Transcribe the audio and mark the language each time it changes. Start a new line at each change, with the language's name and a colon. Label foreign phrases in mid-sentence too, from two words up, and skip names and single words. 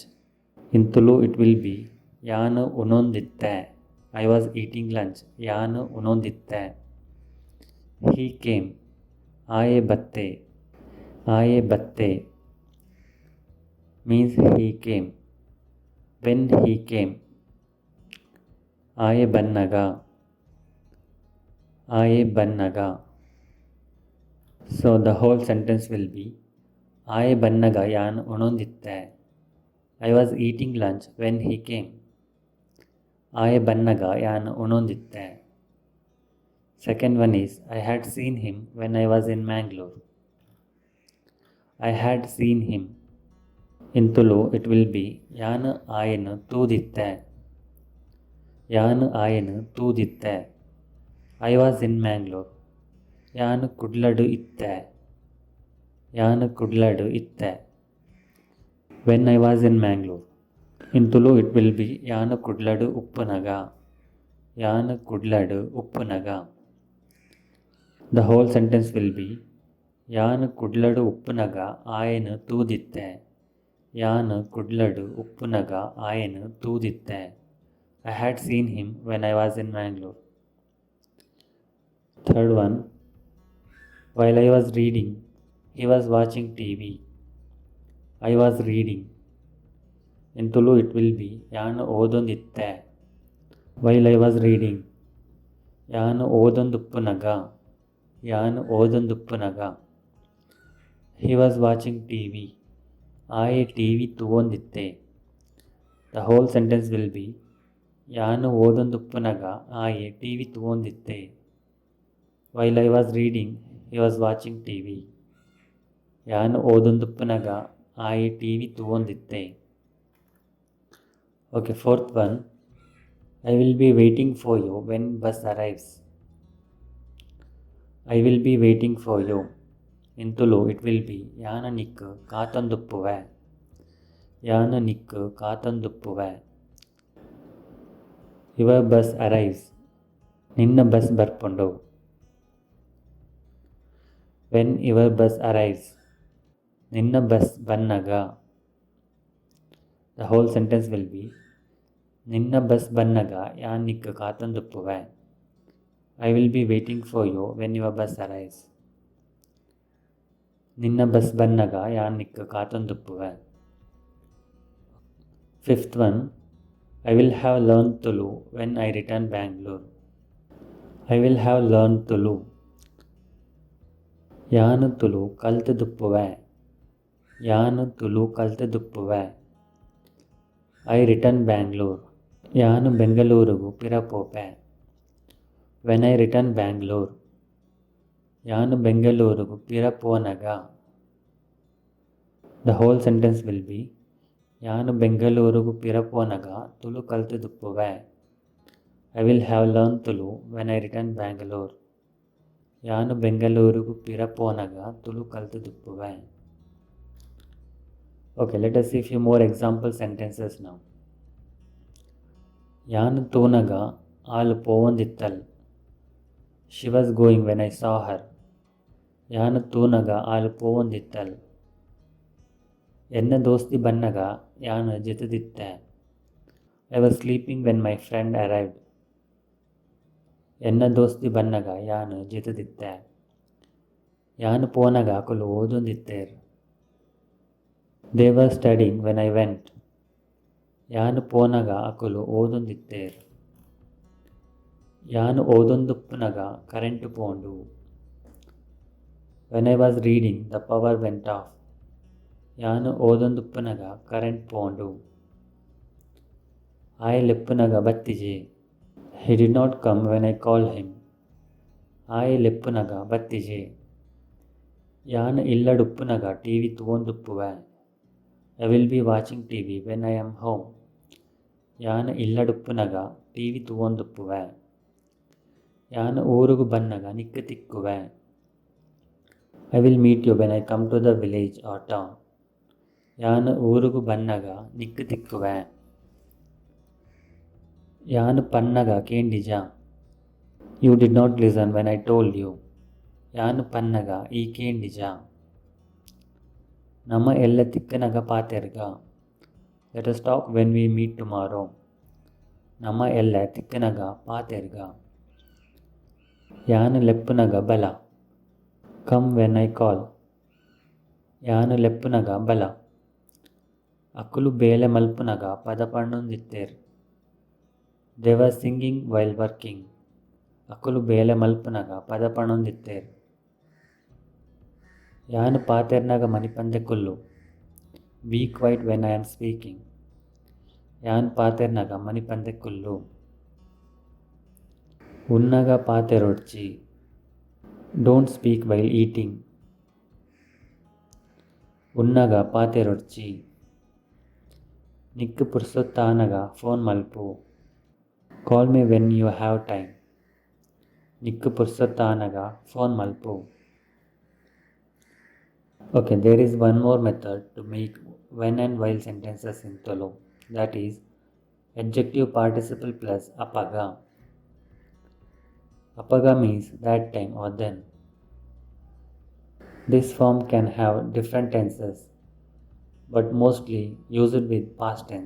English: In Tulu it will be
Tulu: Yanu unonditte.
English: I was eating lunch.
Tulu: Yanu unonditte.
English: He came.
Tulu: Aye batte. Aye batte
English: means he came. When he came.
Tulu: Aye bannaga. Aye bannaga.
English: So the whole sentence will be
Tulu: Aye bannaga yan unonditte.
English: I was eating lunch when he came.
Tulu: Aye bannaga yan unonditte.
English: Second one is I had seen him when I was in Mangalore. I had seen him. In Tulu it will be
Tulu: Yan ayenu tuditte. Yan ayenu tuditte.
English: I was in Mangalore.
Tulu: Yan kudladu itte. Yan kudladu itte.
English: When I was in Mangalore. In Tulu it will be
Tulu: Yan kudladu uppunaga. Yan kudladu uppunaga.
English: The whole sentence will be
Tulu: Yan kudladu uppunaga ayenu tuditte. Yan kudladu uppunaga ayenu tuditte.
English: I had seen him when I was in Mangalore. Third one, while I was reading, he was watching TV. I was reading. In Tulu it will be
Tulu: Yan odonditte.
English: While I was reading.
Tulu: Yan odonduppunaga. Yan odonduppunaga.
English: He was watching TV.
Tulu: I TV tuonditte.
English: The whole sentence will be
Tulu: Yanu odonduppunaga I TV tuonditte.
English: While I was reading, He was watching TV.
Tulu: ಯಾನು ಓದೊಂದುಪ್ಪುನಗ ಆಯಿ TV ತೂವೊಂದಿತ್ತೆ.
English: Okay, fourth one. I will be waiting for you when bus arrives. I will be waiting for you. In Tulu, it will be
Tulu: ಯಾನ ನಿಕ್ಕು ಕಾತೊಂದುಪ್ಪುವೆ. ಯಾನ ನಿಕ್ಕು ಕಾತೊಂದುಪ್ಪುವೆ.
English: Your bus arrives.
Tulu: ನಿನ್ನ ಬಸ್ ಬರ್ಪುಂಡು.
English: When your bus arrives.
Tulu: ನಿನ್ನ ಬಸ್ ಬನ್ನಗ.
English: The whole sentence will be
Tulu: ನಿನ್ನ ಬಸ್ ಬನ್ನಗ ಯಾನ್ ನಿಕ್ಕು ಕಾತೊಂದುಪ್ಪುವೆ.
English: I will be waiting for you when your bus arrives.
Tulu: ನಿನ್ನ ಬಸ್ ಬನ್ನಗ ಯಾನ್ ನಿಕ್ಕು ಕಾತೊಂದುಪ್ಪುವೆ.
English: Fifth one. I will have learned Tulu when I return Bangalore. I will have learned Tulu.
Tulu: ಯಾನು ತುಳು ಕಲ್ತುದುಪ್ಪುವೆ. ಯಾನು ತುಳು ಕಲ್ತುದುಪ್ಪುವೆ.
English: I return Bangalore.
Tulu: ಯಾನು ಬೆಂಗಳೂರಿಗೂ ಪಿರಪೋಪೆ.
English: When I return Bangalore.
Tulu: ಯಾನು ಬೆಂಗಳೂರಿಗೂ ಪಿರಪೋನಗ.
English: The whole sentence will be
Tulu: ಯಾನು ಬೆಂಗಳೂರಿಗೂ ಪಿರಪೋನಗ ತುಳು ಕಲ್ತುದುಪ್ಪುವೆ.
English: I will have learned Tulu when I return Bangalore.
Tulu: ಯಾನು ಬೆಂಗಳೂರಿಗೂ ಪಿರಪೋನಗ ತುಳು ಕಲ್ತುದುಪ್ಪುವೆ.
English: Okay, let us see few more example sentences now.
Tulu: ಯಾನು ತೂನಗ ಆಲು ಪೋವಂದಿತ್ತಲ್.
English: She was going when I saw her.
Tulu: ಯಾನು ತೂನಗ ಆಲು ಪೋವಂದಿತ್ತಲ್. ಎನ್ನ ದೋಸ್ತಿ ಬನ್ನಗ ಯಾನು ಜೆತದಿತ್ತೆ.
English: I was sleeping when my friend arrived.
Tulu: ಎನ್ನ ದೋಸ್ತಿ ಬನ್ನಗ ಯಾನು ಜೆತದಿತ್ತೆ. ಯಾನು ಪೋನಗ ಅಕುಲು ಓದೊಂದಿತ್ತೇರ್.
English: They were studying when I went.
Tulu: ಯಾನು ಪೋನಗ ಅಕುಲು ಓದೊಂದಿತ್ತೇರ್. ಯಾನು ಓದೊಂದುಪ್ಪುನಗ ಕರೆಂಟು ಪೋಂಡು.
English: When I was reading, the power went off.
Tulu: ಯಾನು ಓದೊಂದುಪ್ಪುನಗ ಕರೆಂಟ್ ಪೋಂಡು. ಆಯ್ ಲೆಪ್ಪುನಗ ಬತ್ತಿಜೆ.
English: He did not come when I called him.
Tulu: ಆಯ್ ಲೆಪ್ಪುನಗ ಬತ್ತಿಜೆ. ಯಾನು ಇಲ್ಲಡುಪ್ಪುನಗ TV ತೂವೊಂದುಪ್ಪುವೆ.
English: I will be watching TV when I am home.
Tulu: ಯಾನು ಇಲ್ಲಡುಪ್ಪುನಗ TV ತೂವೊಂದುಪ್ಪುವೆ. ಯಾನು ಊರುಗು ಬನ್ನಗ ನಿಕ್ಕು ತಿಕ್ಕುವೆ.
English: I will meet you when I come to the village or town.
Tulu: ಯಾನು ಊರುಗು ಬನ್ನಗ ನಿಕ್ಕು ತಿಕ್ಕುವೆ. ಯಾನು ಪನ್ನಗ ಕೇಂಡಿಜ.
English: You did not listen when I told you.
Tulu: ಯಾನು ಪನ್ನಗ ಈ ಕೇಂಡಿಜ. ನಮ್ಮ ಎಲ್ಲ ತಿಕ್ಕನಗ ಪಾತೆರ್ಗ.
English: Let us talk when we meet tomorrow.
Tulu: ನಮ್ಮ ಎಲ್ಲ ತಿಕ್ಕನಗ ಪಾತೆರ್ಗ. ಯಾನು ಲೆಪ್ಪುನಗ ಬಲ.
English: Come when I call.
Tulu: ಯಾನು ಲೆಪ್ಪುನಗ ಬಲ. ಅಕುಲು ಬೇಲೆ ಮಲ್ಪುನಗ ಪದ ಪಣ್ಣೊಂದಿತ್ತೇರ್.
English: They were singing while working.
Tulu: ಅಕುಲು ಬೇಲೆ ಮಲ್ಪುನಗ ಪದ ಪಣ್ಣೊಂದಿತ್ತೇರ್. ಯಾನು ಪಾತೆರ್ನಗ ಮನಿಪಂದೆ ಕುಲ್ಲು.
English: Be quiet when I am speaking.
Tulu: ಯಾನು ಪಾತೆರ್ನಗ ಮನಿಪಂದೆ ಕುಲ್ಲು. ಉನ್ನಗ ಪಾತೆರೊಡ್ಚಿ.
English: Don't speak while eating.
Tulu: ಉನ್ನಗ ಪಾತೆರೊಡ್ಚಿ. ನಿಕ್ಕು ಪುರ್ಸೊತ್ತಾನಗ ಫೋನ್ ಮಲ್ಪು.
English: Call me when you have time.
Tulu: ನಿಕ್ಕು ಪುರ್ಸೊತ್ತಾನಗ ಫೋನ್ ಮಲ್ಪು.
English: Okay, there is one more method to make when and while sentences in Tulu. That is adjective participle plus apaga. Apaga means that time or then. This form can have different tenses, but mostly use it with past tense.